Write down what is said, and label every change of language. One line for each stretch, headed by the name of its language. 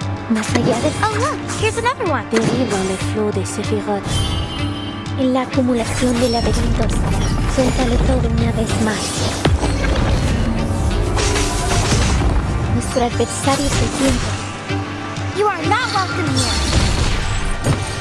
Spanish: Más allá de...
English: Oh, look, here's another one.
Spanish: Derriban el flow de Sephiroth. En la acumulación de laberintos, suéltalo todo una vez más. Nuestro adversario es el tiempo.
English: You are not welcome here.